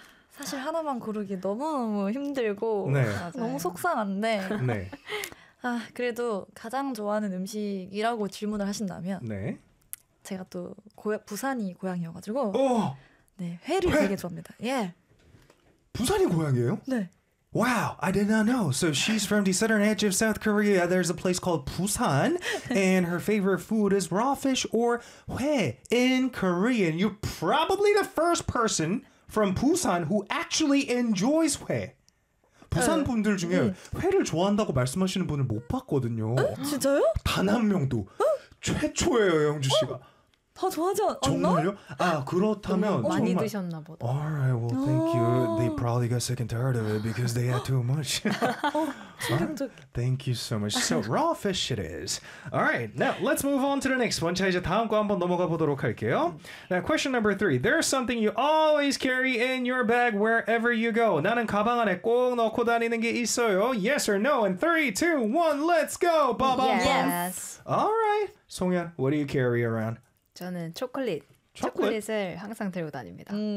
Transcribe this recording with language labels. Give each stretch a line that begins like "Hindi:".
Korean: 사실 하나만 고르기 너무너무 힘들고 네. 너무 속상한데 네. 그래도 가장 좋아하는 음식이라고 질문을 하신다면 네. 제가 또 부산이 고향이어가지고 오! 네, 회를 되게 좋아합니다. 예. 부산이 고향이에요? 네. 와우,
English: I did not know. So she's from the southern edge of South Korea. There's a place called Busan, and her favorite food is raw fish or 회 in Korean. You're probably the first person from Busan who actually enjoys 회.
Korean: 부산 분들 중에 회를 좋아한다고 말씀하시는 분을 못 봤거든요. 진짜요? 단한 명도. 최초예요, 영주 씨가. 다 좋아하지 않나? 정말요? 아, 그렇다면 너무 많이 정말. 드셨나 보다.
English: Alright, well, thank you. They probably got sick and tired of it because they had too much.
Korean: 충격적.
English: Thank you so much. So raw fish it is. Alright, now let's move on to the next one.
Korean: 자, 이제 다음 거 한번 넘어가 보도록 할게요.
English: Now, question number three. There's something you always carry in your bag wherever you go.
Korean: 나는 가방 안에 꼭 넣고 다니는 게 있어요.
English: Yes or no? In 3, 2, 1, let's go! Yes. Alright, 송현, what do you carry around?
Korean: 저는 초콜릿. 초콜릿을 항상 들고 다닙니다.